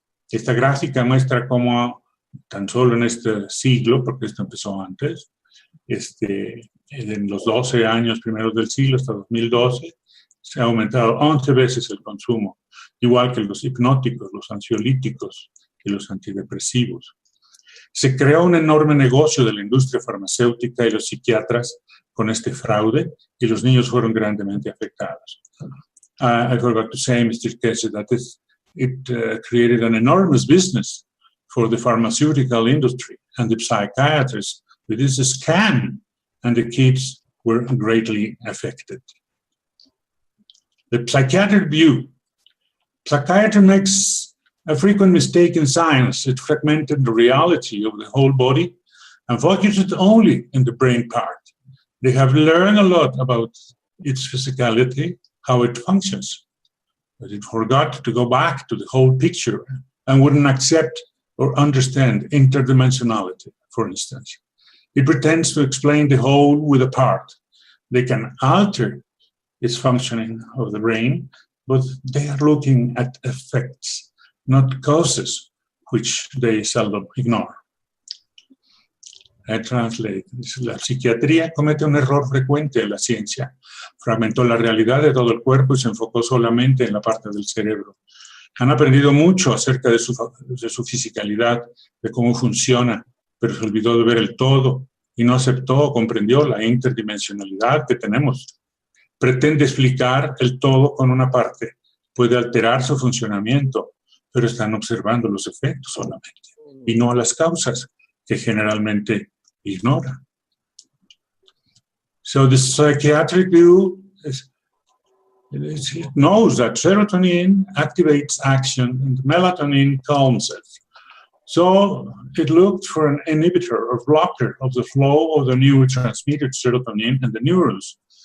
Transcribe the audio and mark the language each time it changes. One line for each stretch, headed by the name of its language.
Spanish: Esta gráfica muestra cómo tan solo en este siglo, porque esto empezó antes, en los 12 años primeros del siglo hasta 2012, se ha aumentado 11 veces el consumo, igual que los hipnóticos, los ansiolíticos y los antidepresivos. Se creó un enorme negocio de la industria farmacéutica y los psiquiatras con este fraude y los niños fueron grandemente afectados.
English: I forgot to say, Mr. Kessler, that it created an enormous business for the pharmaceutical industry and the psychiatrists with this scam, and the kids were greatly affected. The psychiatric view. Psychiatry makes a frequent mistake in science. It fragmented the reality of the whole body and focused only in the brain part. They have learned a lot about its physicality, how it functions, but it forgot to go back to the whole picture and wouldn't accept or understand interdimensionality, for instance. It pretends to explain the whole with a part. They can alter its functioning of the brain, but they are looking at effects, not causes, which they seldom ignore. I translate.
Spanish: La psiquiatría comete un error frecuente en la ciencia. Fragmentó la realidad de todo el cuerpo y se enfocó solamente en la parte del cerebro. Han aprendido mucho acerca de su fisicalidad, de cómo funciona, pero se olvidó de ver el todo y no aceptó o comprendió la interdimensionalidad que tenemos. Pretende explicar el todo con una parte. Puede alterar su funcionamiento, pero están observando los efectos solamente y no las causas que generalmente ignora.
English: So the psychiatric view it knows that serotonin activates action and melatonin calms it. So it looked for an inhibitor or blocker of the flow of the neurotransmitter serotonin in the neurons.